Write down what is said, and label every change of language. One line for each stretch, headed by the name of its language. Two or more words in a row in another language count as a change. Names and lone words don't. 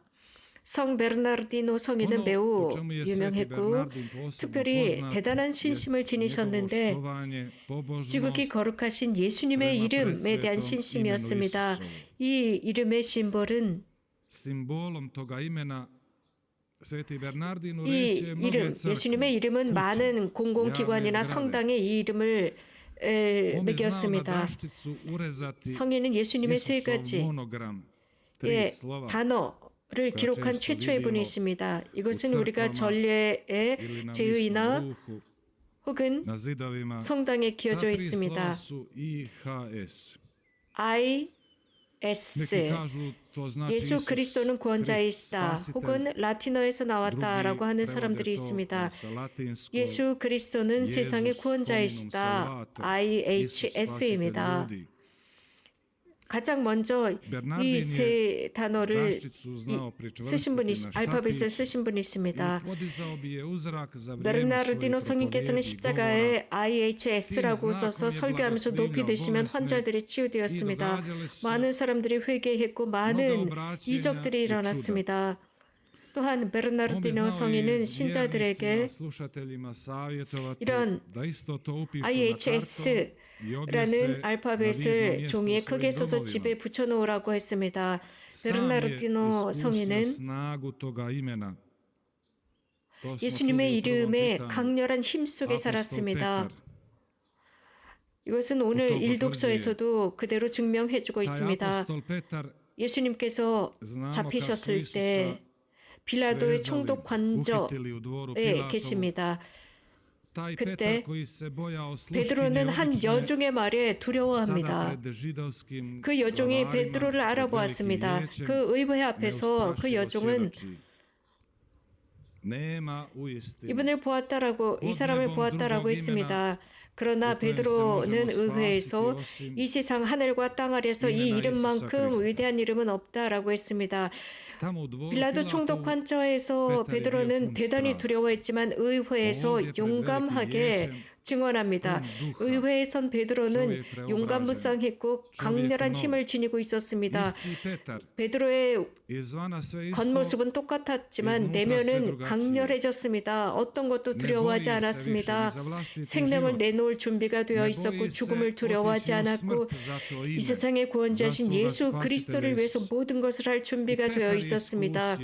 Korean: 성 베르나르디노 성인은 매우 유명했고 특별히 대단한 신심을 지니셨는데 지극히 거룩하신 예수님의 이름에 대한 신심이었습니다. 이 이름의 심볼은
Croatian: Sveti Bernardino
Korean: 이
Croatian: resi je mnoge
Korean: 이름,
Croatian: crkve,
Korean: 예수님의 이름은 많은 공공기관이나 성당에 이 이름을
Croatian: On bi znao na
Korean: 매겼습니다.
Croatian: daščicu urezati
Korean: 성인은 예수님의 세
Croatian: Isusov
Korean: 가지의
Croatian: monogram, tri slova.
Korean: 단어를 기록한
Croatian: često
Korean: 최초의 분이
Croatian: vidimo
Korean: 있습니다. 이것은
Croatian: u
Korean: 우리가
Croatian: crkvama
Korean: 전례의
Croatian: ili na
Korean: 제의나
Croatian: Misnom ruhu,
Korean: 혹은
Croatian: na zidovima.
Korean: 성당에
Croatian: Ta
Korean: 기어져
Croatian: tri slova
Korean: 있습니다.
Croatian: su IHS.
Korean: IS
Croatian: Neki kažu to znači
Korean: 예수
Croatian: Isus
Korean: 그리스도는
Croatian: Krist
Korean: 구원자이시다.
Croatian: spasitelj.
Korean: 혹은 라틴어에서 나왔다라고 하는
Croatian: Drugi
Korean: 사람들이
Croatian: prevode to
Korean: 있습니다.
Croatian: sa latinskog
Korean: 예수 그리스도는
Croatian: Jezus
Korean: 세상의
Croatian: hominum
Korean: 구원자이시다.
Croatian: salvator, Isus spasitelj
Korean: IHS입니다.
Croatian: ljudi.
Korean: 가장 먼저 이
Croatian: Bernardin
Korean: 세
Croatian: je
Korean: 단어를
Croatian: daščicu znao
Korean: 쓰신 분이
Croatian: pričvrstiti na
Korean: 알파벳을
Croatian: štapić
Korean: 쓰신 분이
Croatian: i
Korean: 있습니다.
Croatian: podizao bi je u zrak za vrijeme
Korean: 베르나르디노
Croatian: svojih
Korean: 성인께서는
Croatian: propovjedi, govora.
Korean: 십자가에 IHS라고 써서 설교하면서 높이 드시면 환자들이 치유되었습니다. 많은 사람들이 회개했고 많은 이적들이 일어났습니다. 또한
Croatian: On bi
Korean: 베르나르디노
Croatian: znao i
Korean: 성인은 신자들에게
Croatian: vjernicima, slušateljima savjetovati
Korean: 이런
Croatian: da isto to upišu na
Korean: IHS라는
Croatian: karton i objese na vidno
Korean: 알파벳을
Croatian: mjesto
Korean: 종이에
Croatian: u
Korean: 크게
Croatian: svojim
Korean: 써서
Croatian: domovima.
Korean: 집에 붙여놓으라고 했습니다.
Croatian: Sam je
Korean: 베르나르디노
Croatian: iskusio
Korean: 성인은
Croatian: snagu toga imena. To smo
Korean: 예수님의
Croatian: čuli u prvom
Korean: 이름의
Croatian: čitanju.
Korean: 강렬한 힘 속에
Croatian: Apostol
Korean: 살았습니다.
Croatian: Petar.
Korean: 이것은 오늘 또 일독서에서도 그대로 증명해주고
Croatian: Taj
Korean: 있습니다.
Croatian: apostol Petar
Korean: 예수님께서
Croatian: znamo kad su
Korean: 잡히셨을
Croatian: Isusa
Korean: 때 빌라도의
Croatian: svezali,
Korean: 총독
Croatian: uhitili u dvoru
Korean: 관저에
Croatian: Pilatovu.
Korean: 계십니다.
Croatian: Taj
Korean: 그때
Croatian: Petar koji se bojao sluškinje
Korean: 베드로는 한
Croatian: obične,
Korean: 여종의 말에
Croatian: sada
Korean: 두려워합니다.
Croatian: pred židovskim
Korean: 그 여종이
Croatian: glavarima,
Korean: 베드로를
Croatian: pred
Korean: 알아보았습니다.
Croatian: velikim
Korean: 그 의회 앞에서 그
Croatian: neustrašivo
Korean: 여종은
Croatian: svjedoči. Nema uistinu.
Korean: 이분을 보았다라고 이 사람을 보았다라고 했습니다. 그러나 베드로는 의회에서 이 세상 하늘과 땅 아래서 이 이름만큼 위대한 이름은 없다라고 했습니다.
Croatian: Tamo u dvoru
Korean: 빌라도 총독 관저에서 베드로는 대단히 두려워했지만 의회에서 용감하게 증언합니다. 의회에 선 베드로는 용감무쌍했고 강렬한 힘을 지니고 있었습니다.
Croatian: Isti Petar
Korean: 베드로의
Croatian: izvana sve isto,
Korean: 겉모습은 똑같았지만 내면은 강렬해졌습니다. 어떤 것도 두려워하지 않았습니다. 생명을 내놓을 준비가 되어 있었고 죽음을 두려워하지 않았고 이 세상의 구원자신 예수 그리스도를 위해서 모든 것을 할 준비가 되어 있었습니다.